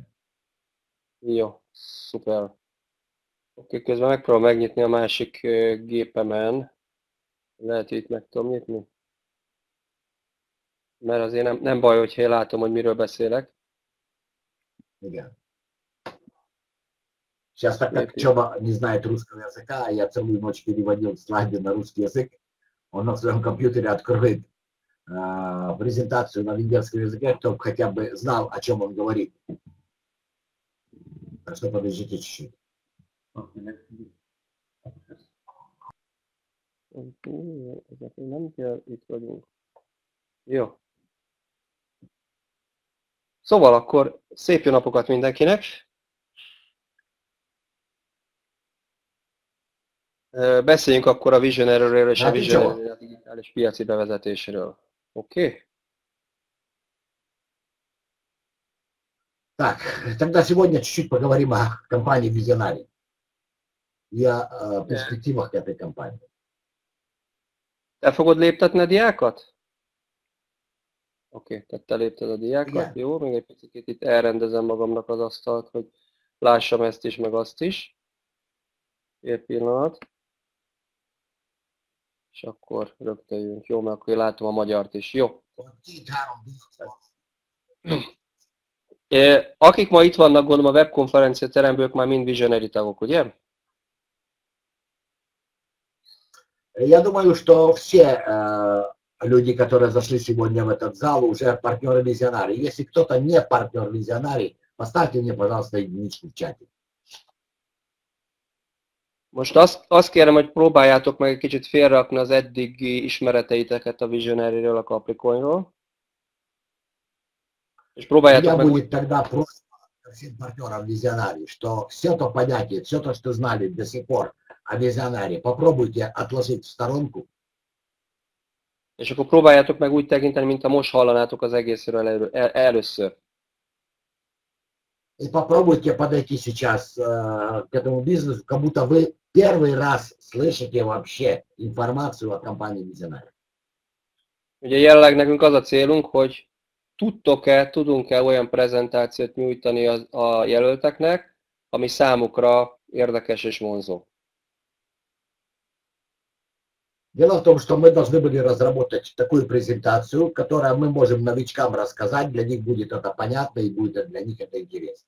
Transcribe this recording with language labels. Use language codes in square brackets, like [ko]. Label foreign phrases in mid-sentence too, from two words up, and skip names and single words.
[hu] Jó, szuper. Oké, közben megpróbálom megnyitni a másik gépemen. Lehet, hogy itt meg tudom nyitni. Mert azért nem baj, hogyha én látom, hogy miről beszélek. Igen. [ru] Сейчас, так как Чоба не знает русского языка, я целую ночь переводил слайды на русский язык, он на своем компьютере откроет презентацию на венгерском языке, чтобы хотя бы знал, о чем он говорит. Так что подождите чуть-чуть. [hu] Nem kell, itt vagyunk. Jó. Szóval akkor szép jó napokat mindenkinek! Beszéljünk akkor a Visionary-ről és a Visionary digitális piaci bevezetéséről. Oké? [ru] Так, тогда сегодня чуть-чуть поговорим о компании Visionary и о перспективах этой компании. [hu] Te fogod léptetni a diákat? Oké, tehát te lépted a diákat. Igen. Jó, még egy picit itt elrendezem magamnak az asztalt, hogy lássam ezt is, meg azt is. Egy pillanat. És akkor rögtön jönk. Jó, mert akkor én látom a magyart is. Jó. Akik ma itt vannak, gondolom a webkonferencia teremből, ők már mind Visionary tagok, ugye? [ru] Я думаю, что все люди, которые зашли сегодня в этот зал, уже партнеры Visionary. Если кто-то не партнер Visionary, поставьте мне, пожалуйста, единичку в чате. [hu] Most azt kérem, hogy próbáljátok meg egy kicsit félrakni az eddigi ismereteiteket a Visionary-ről, a Capricornról. És próbáljátok meg... [ru] будет тогда просто всем партнерам Visionary, что все то понятие, все то, что знали до сих пор о Visionary, попробуйте отложить в сторонку. [hu] És akkor próbáljátok meg úgy tekinteni, mint a most hallanátok az egészről először. [ru] И попробуйте подойти сейчас к этому бизнесу, как будто вы первый раз слышите вообще информацию о компании Visionary. [hu] Ugye jelenleg nekünk az a célunk, hogy tudunk-e olyan prezentációt nyújtani a jelölteknek, ami számukra érdekes és vonzó. [ru] Дело в том, что мы должны были разработать такую презентацию, которую мы можем новичкам рассказать, для них будет это понятно и будет для них это интересно.